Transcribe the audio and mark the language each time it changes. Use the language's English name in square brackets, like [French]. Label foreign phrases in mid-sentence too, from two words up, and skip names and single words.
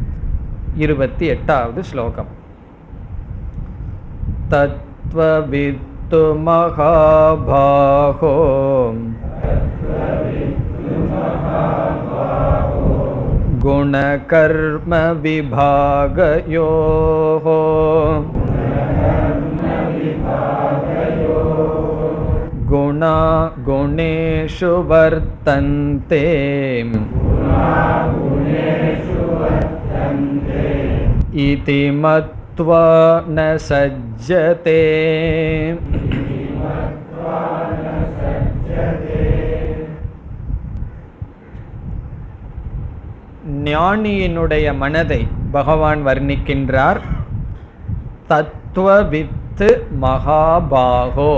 [Tamil] 28வது ஸ்லோகம். [Sanskrit] तत्त्ववित्तु महाबाहो गुणकर्म विभागयोः गुण गुणा गुणेषु वर्तन्ते इति मत्वा न सज्जते। [Tamil] ஞானியினுடைய மனதை பகவான் வர்ணிக்கின்றார். [Sanskrit] तत्त्ववित्तु महाबाहो.